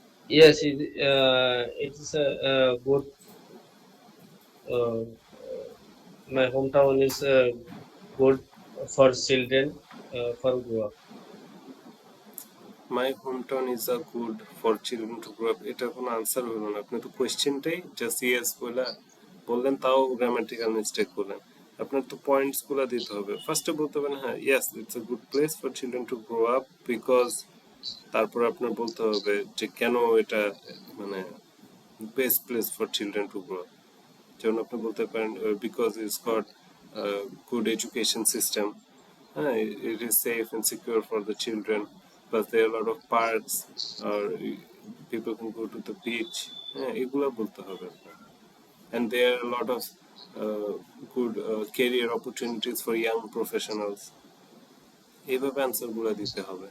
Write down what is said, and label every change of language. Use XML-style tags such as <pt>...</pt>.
<en>Yes, it is a good. Uh, my hometown is good for children for grow up. My hometown is a good for children to grow up,</en> <bn>এটা কোনো answer হলো না। আপনি তো কোয়েশ্চেনটাই just yes বললেন, তাও grammatical mistake করলেন। আপনার তো পয়েন্টস গুলো দিতে হবে। ফার্স্টে বলতে হবে হ্যাঁ</bn> <en>yes it's a good place for children to grow up because,</en> <bn>তারপর আপনার বলতে হবে যে কেন এটা মানে</bn> <en>Best place for children to grow up.</en> <bn>যেমন আপনি বলতে পারেন</bn> <en>because it's got good education system, it is safe and secure for the children, plus there are a lot of parks, or people can go to the beach,</en> <bn>এগুলা বলতে হবে।</bn> <en>and there are a lot of uh, good career opportunities for young professionals,</en> <bn>এইভাবে answer গুলা দিতে হবে।</bn>